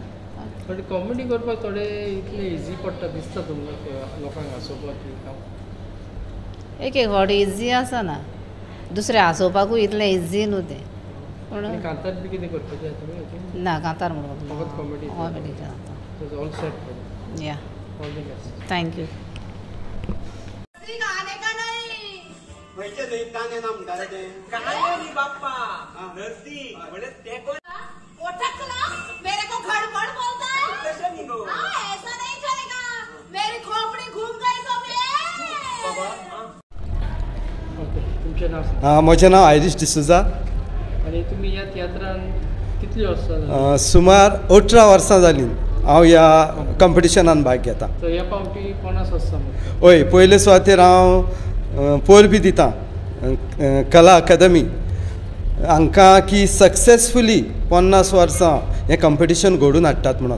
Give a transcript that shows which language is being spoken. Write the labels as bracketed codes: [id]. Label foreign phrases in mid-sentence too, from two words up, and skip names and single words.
[en] but comedy [kok] करपाक थोडे इतले इजी पडटा दिसता तुमकां लोकांक हांसोवपाक बी काम? एक फावटी इजी आसना. दुसरे हांसोवपाकूय इतलें इजी न्हू तें. पूण कांतार बी कितें करपाचें तुमी? ना कांतार म्हणून फकत कॉमेडी? कॉमेडी जाता. [en] all set for या all the best. thank you. [hi] मेरे को गड़बड़ बोलता है? ऐसा नहीं चलेगा. मेरी खोपड़ी घूम गई तो [kok] ओके. तुमचें नाव सांगा. म्हजें नांव आयरिश डिसुजा. आणि तुम्ही या तियात्रांत कितली वर्सां? सुमार 18 वर्सां जालीं हांव ह्या कॉम्पिटिशनान भाग घेता. सो ह्या फावटी कोणाक आसता? हय पयले सुवातेर हांव पोल बी दितां कला अकादमी हांकां की सक्सेसफुली 50 वर्सां हें कॉम्पिटिशन घडोवन हाडटात म्हणून.